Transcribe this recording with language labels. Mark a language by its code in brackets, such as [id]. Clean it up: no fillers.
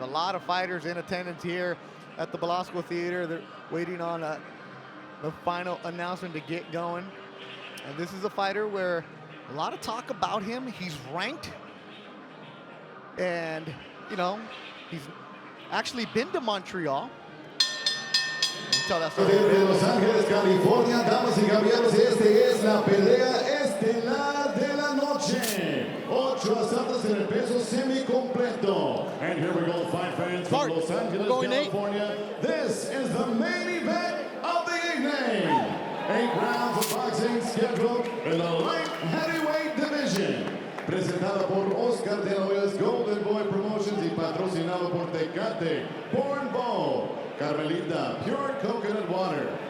[en] A lot of fighters in attendance here at the Belasco Theater. They're waiting on the final announcement to get going. And this is a fighter where a lot of talk about him. He's ranked. And, you know, he's actually been to Montreal. [es] De Los Ángeles, California, damas y caballeros, es la pelea estelar de la noche. 8 asaltos en el peso semi-completo. [en] And here we go, fight fans from Los Angeles, California. This is the main event of the evening. 8 rounds of boxing scheduled in the light heavyweight division. [es] Presentada por Oscar De La Hoya's Golden Boy Promotions y patrocinado por Tecate, Born Ball, Carmelita, Pure Coconut Water,